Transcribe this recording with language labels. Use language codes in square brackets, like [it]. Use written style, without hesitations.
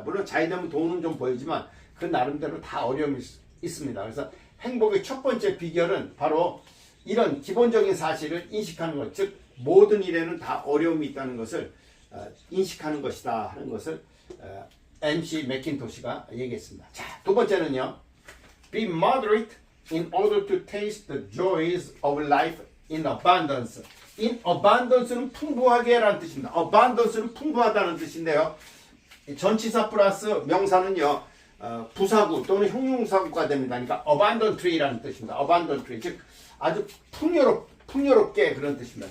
[ko] 물론 잘 되면 돈은 좀 벌지만 그 나름대로 다 어려움이 있습니다. 그래서 행복의 첫 번째 비결은 바로 이런 기본적인 사실을 인식하는 것, 즉 모든 일에는 다 어려움이 있다는 것을 인식하는 것이다 하는 것을 MC 맥킨토시가 얘기했습니다. 자, 두 번째는요. [en] Be moderate in order to taste the joys of life in abundance. [ko] In abundance는 풍부하게 라는 뜻입니다. abundance는 풍부하다는 뜻인데요. 전치사 플러스 명사는요. 부사구 또는 형용사구가 됩니다. 그러니까 abundantly라는 뜻입니다. abundantly, 즉 아주 풍요롭게 그런 뜻입니다.